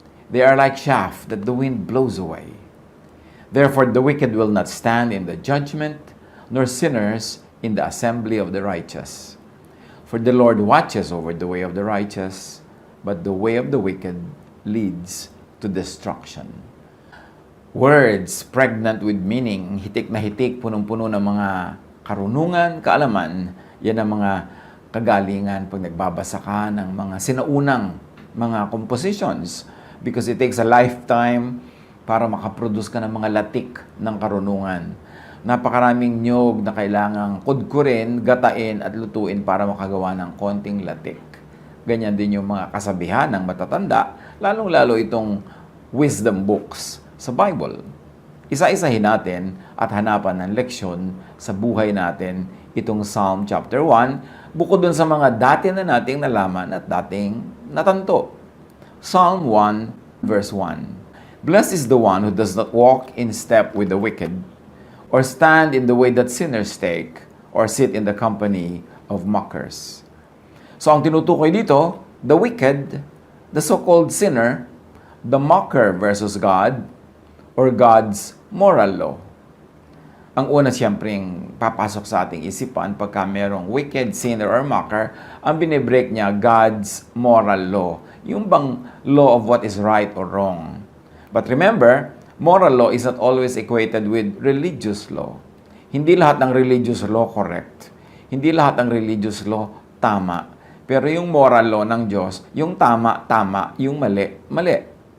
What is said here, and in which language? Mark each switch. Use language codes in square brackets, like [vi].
[en] They are like chaff that the wind blows away. Therefore the wicked will not stand in the judgment, nor sinners in the assembly of the righteous. For the Lord watches over the way of the righteous, but the way of the wicked leads to destruction. Words pregnant with meaning, [tl] hitik na hitik, punong-puno ng mga karunungan, kaalaman, yan ang mga kagalingan pag nagbabasa ka ng mga sinaunang mga compositions, [en] because it takes a lifetime [tl] para makaproduce ka ng mga latik ng karunungan. Napakaraming nyog na kailangang kudkurin, gatain at lutuin para makagawa ng konting latik. Ganyan din yung mga kasabihan ng matatanda, lalong-lalo itong [en] wisdom books [tl] sa Bible. Isa-isahin natin at hanapan ng leksyon sa buhay natin itong Psalm chapter 1, bukod dun sa mga dati na nating nalaman at dating natanto. [en] Psalm 1 verse 1. Blessed is the one who does not walk in step with the wicked, or stand in the way that sinners take, or sit in the company of mockers. [tl] So ang tinutukoy dito, [en] the wicked, the so-called sinner, the mocker versus God, or God's moral law. [tl] Ang una siyempreng papasok sa ating isipan pagka merong wicked, sinner, or mocker, ang binibreak niya, [en] God's moral law. [tl] Yung bang [en] law of what is right or wrong. But remember, moral law is not always equated with religious law. [tl] Hindi lahat ng religious law correct. Hindi lahat ng religious law tama. Pero yung moral law ng Diyos, yung tama, tama, yung mali, mali.